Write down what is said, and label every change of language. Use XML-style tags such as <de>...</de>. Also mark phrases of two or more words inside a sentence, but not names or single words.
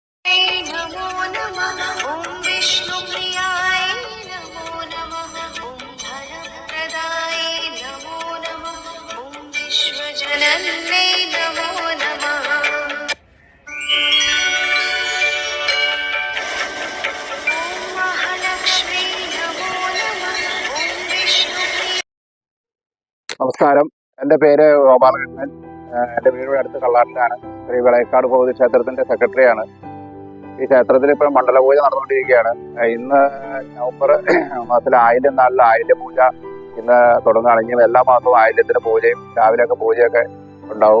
<sa>नमो नमः ॐ विष्णुप्रियाय नमो नमः ॐ धनप्रदाय नमो नमः ॐ विश्वजनन्यै नमो नमः ॐ महालक्ष्मी नमो नमः ॐ विष्णुप्रिय.</sa> <ml>നമസ്കാരം, എൻ്റെ പേര് ഗോപാലകൃഷ്ണൻ. എൻ്റെ വീടിൻ്റെ അടുത്ത് കള്ളാട്ടിലാണ്. ശ്രീ വിളയക്കാട് ഭഗവതി ക്ഷേത്രത്തിൻ്റെ സെക്രട്ടറിയാണ്. ഈ ക്ഷേത്രത്തിൽ ഇപ്പോൾ മണ്ഡലപൂജ നടന്നുകൊണ്ടിരിക്കുകയാണ്. ഇന്ന് നവംബർ മാസത്തിലെ ആയില്യം നാളിൽ ആയില്യ പൂജ ഇന്ന് തുടങ്ങുകയാണെങ്കിൽ എല്ലാ മാസവും ആയില്യത്തിന് പൂജയും രാവിലെയൊക്കെ പൂജയൊക്കെ ഉണ്ടാവും.</ml>